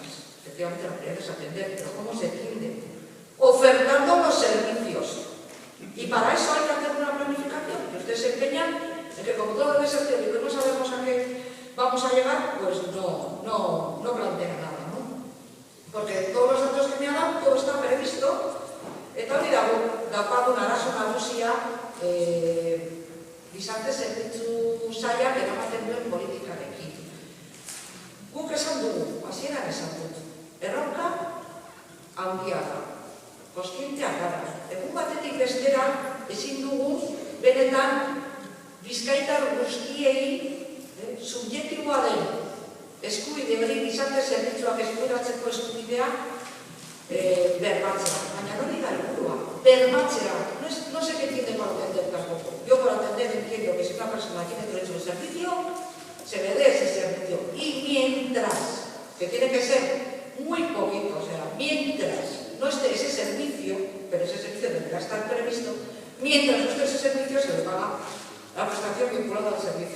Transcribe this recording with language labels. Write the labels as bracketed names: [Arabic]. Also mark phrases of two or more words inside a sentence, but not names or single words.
[Spanish] Efectivamente, la prioridad es atender, pero ¿cómo se atiende? Ofertando los servicios. Y para eso hay que hacer una planificación. Que ustedes se empeñan en que, como todo debe ser teórico y no sabemos a qué vamos a llegar, pues no plantea nada, ¿no? Porque todos los datos que me ha dado, todo está previsto. [Basque] Eta hori daukagun arazo nagusia gizarte zerbitzu sailak eramaten duen politikarekin. Guk esan dugu, hasieran esan dut, erronka handia da, koskienteak gara. Egun batetik bestera ezin dugu benetan bizkaitar guztiei subjektiboa den eskubide hori gizarte zerbitzuak eskubiratzeko eskubidea bermatzea. Baina hori da helburua, bermatzea. [Spanish] No sé qué entiende por atender tampoco. Yo por atender entiendo que si una persona tiene derecho a un servicio, se le dé ese servicio. Y mientras, que tiene que ser muy poquito, o sea, mientras no esté ese servicio, pero ese servicio deberá estar previsto, mientras no esté ese servicio se le paga la prestación vinculada al servicio.